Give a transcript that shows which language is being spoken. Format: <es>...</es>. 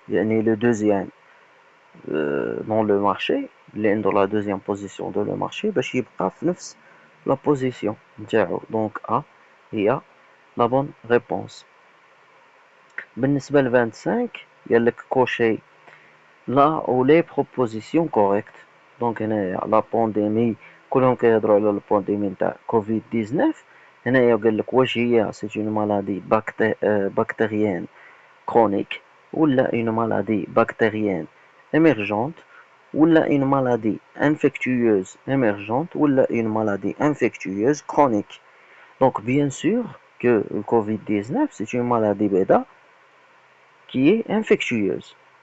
<fr>Il y a le deuxième dans le marché, dans la deuxième position de le marché,</fr> <ar>باش يبقى في نفس</ar> <fr>la position نتاعو. Donc A</fr> <ar>هي</ar> <fr>la bonne réponse.</fr> <ar>بالنسبة ل 25 يقول لك</ar> <fr>cocher la ou les propositions correctes.</fr> <ar>Donc هنايا la pandémie كلهم كيهضروا على البانديمي نتاع كوفيد 19. هنايا يقول لك واش هي</ar> <fr>c'est une maladie bactérienne chronique</fr> <ar>ولا</ar> <fr>une maladie bactérienne émergente, ou une maladie infectieuse émergente, ou une maladie infectieuse chronique. Donc bien sûr que le Covid-19 c'est une maladie bêta qui est infectieuse.</fr>